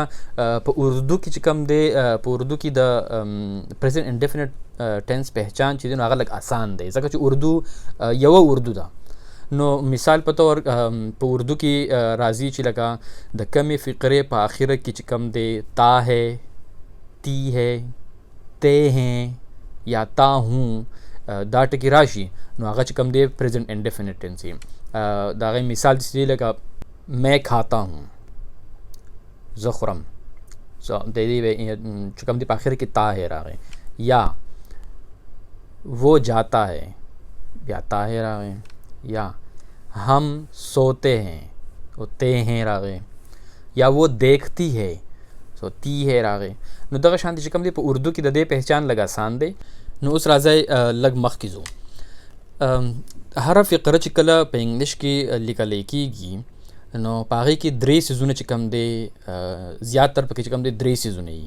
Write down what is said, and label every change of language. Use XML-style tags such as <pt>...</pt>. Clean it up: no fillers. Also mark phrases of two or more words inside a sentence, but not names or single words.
<ps>په اردو کې چې کوم دی په اردو کې د</ps> <en>present indefinite tense</en> <ps>پہچان چې دی نو هغه لږ آسان دی، ځکه چې اردو یوه اردو ده. نو مثال په طور په اردو کې راځي چې لکه د کمې فقرې په آخره کې چې کوم دی</ps> <ur>تا ہے، تی ہے، تے ہیں یا تا ہوں</ur> <ps>دا ټکي راشي نو هغه چې کوم دی</ps> <en>present indefinite tense</en> <ps>وي. د هغې مثال چې دی لکه</ps> <ur>میں کھاتا ہوں،</ur> <ps>زه خورم، د دې چې کوم دی په آخر کې</ps> <ur>تا ہے</ur> <ps>راغی.</ps> <ur>یا وہ جاتا ہے، بیا تا ہے راغی. یا ہم سوتے ہیں، وہ تے ہیں راغی. یا وہ دیکھتی ہے، سو تی ہے راغی.</ur> <ps>نو دغه شانتي چې کوم دی په اردو کې د دې پہچان لږ آسان دی. نو اوس راځئ لږ مخکې ځو. هره فقره چې کله په انګلیش کې لیکلی کېږي نو په هغې کې درې څیزونه چې کوم دی زیاتر پکې چې کوم دی درې څیزونه وي.</ps>